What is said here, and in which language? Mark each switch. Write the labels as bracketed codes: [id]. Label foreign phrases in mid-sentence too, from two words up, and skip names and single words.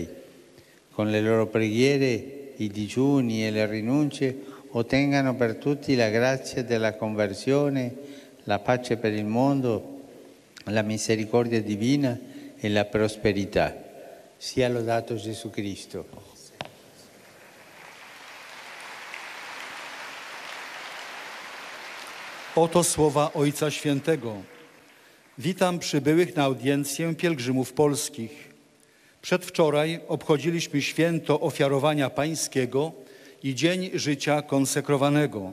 [it] Con le loro preghiere, i digiuni e le rinunce ottengano per tutti la grazia della conversione, la pace per il mondo, la misericordia divina e la prosperità. Sia lodato Gesù Cristo. [pl] Oto słowa Ojca Świętego. Witam przybyłych na audiencję pielgrzymów polskich. Przedwczoraj obchodziliśmy święto ofiarowania pańskiego i Dzień Życia Konsekrowanego.